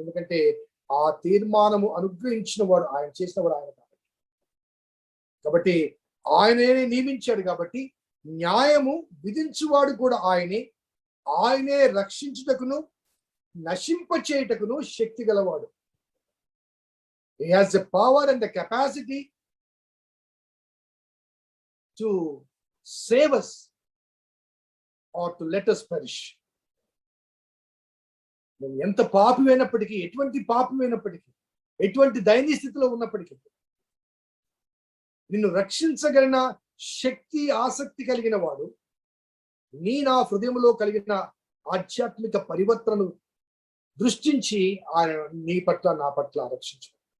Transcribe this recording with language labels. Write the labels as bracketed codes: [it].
[te] ఎందుకంటే ఆ తీర్మానము అనుగ్రహించిన వాడు ఆయన, చేసిన వాడు ఆయన. కాబట్టి ఆయనే నియమించాడు. కాబట్టి న్యాయము విధించువాడు కూడా ఆయనే రక్షించుటకును నశింప చేయుటకును శక్తి గలవాడు. [en] He has the power and the capacity to save us or to let us perish. [te] నువ్వు ఎంత పాపమైనప్పటికీ, ఎటువంటి పాపమైనప్పటికీ, ఎటువంటి దైన్య స్థితిలో ఉన్నప్పటికీ నిన్ను రక్షించగలిగిన శక్తి ఆసక్తి కలిగిన వాడు నా హృదయంలో కలిగిన ఆధ్యాత్మిక పరివర్తనను దృష్టించి ఆయన నీ పట్ల నా పట్ల రక్షించు.